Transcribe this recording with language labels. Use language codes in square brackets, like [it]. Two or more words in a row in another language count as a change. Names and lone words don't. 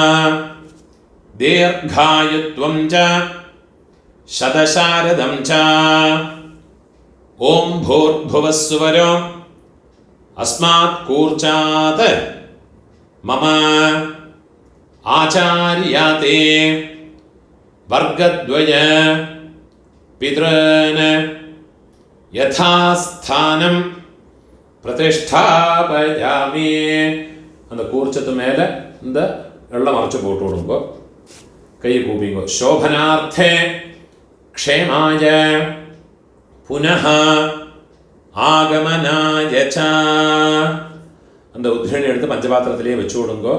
[sa] दीर्घायुत्वं च शतशारदं च ॐ भूर्भुवस्सुवरो अस्मात् कूर्चात् मम आचार्याते वर्गद्वय पितॄन् यथास्थानं प्रतिष्ठापयामि. [ta] அந்த கூர்ச்சத்து மேலே இந்த வெள்ளம் மறைச்சு போட்டு விடுங்கோ. கையை கூப்பிங்கோ. [sa] शोभनार्थे क्षेमाय पुनः आगमनाय च. [ta] அந்த உத்ரணி எடுத்து பஞ்சபாத்திரத்திலேயே வச்சு விடுங்கோ.